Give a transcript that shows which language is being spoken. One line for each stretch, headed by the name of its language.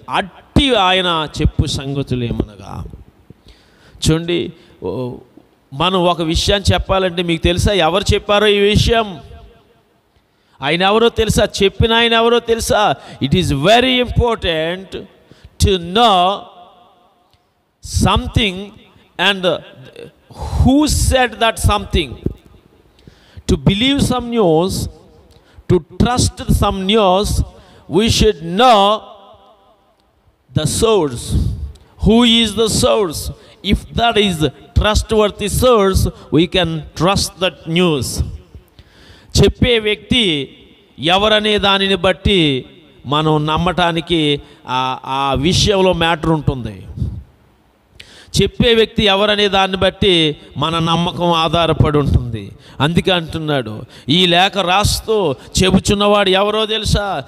Telugu: అట్టి ఆయన చెప్పు సంగతులు ఏమనగా, చూడండి, మనం ఒక విషయాన్ని చెప్పాలంటే మీకు తెలుసా ఎవరు చెప్పారో ఈ విషయం? ఆయన ఎవరో తెలుసా? చెప్పిన ఆయన ఎవరో తెలుసా?
English: It is very important to know something and who said that something. To believe some news, to trust some news, we should know the source. Who is the source? If that is trustworthy source, we can trust that news.
Telugu: చెప్పే వ్యక్తి ఎవరనే దానిని బట్టి మనం నమ్మటానికి ఆ విషయంలో matter ఉంటుంది. చెప్పే వ్యక్తి ఎవరనే దాన్ని బట్టి మన నమ్మకం ఆధారపడి ఉంటుంది. అందుకే అంటున్నాడు, ఈ లేఖ రాస్తూ చెబుచున్నవాడు ఎవరో తెలుసా?